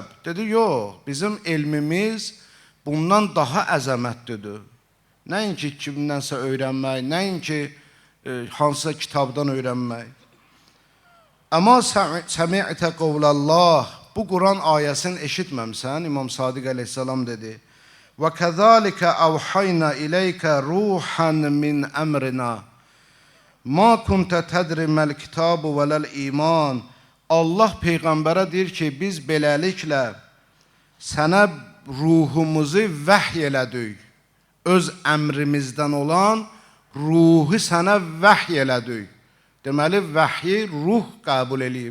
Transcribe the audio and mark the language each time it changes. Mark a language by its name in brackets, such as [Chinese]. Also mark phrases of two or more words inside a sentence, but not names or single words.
[Azerbaijani] Dedi, yox, bizim elmimiz bundan daha əzəmətlidir. Nəinki kimdənsə öyrənmək, nəinki hansısa kitabdan öyrənmək. [Arabic] أما سمعت قول الله, [Azerbaijani] bu Quran ayəsini eşitməmsən, İmam Sadiq əleyhissalam dedi. [Arabic] وكذلك أوحينا إليك روحا من أمرنا. ما كنت تدري ما الكتاب ولا الإيمان. [Azerbaijani] Allah Peyğəmbərə deyir ki, biz beləliklə sənə ruhumuzu vəhy elədik. Öz əmrimizdən olan ruhu sənə vəhy elədik. Deməli, vəhyi ruh qəbul eləyib.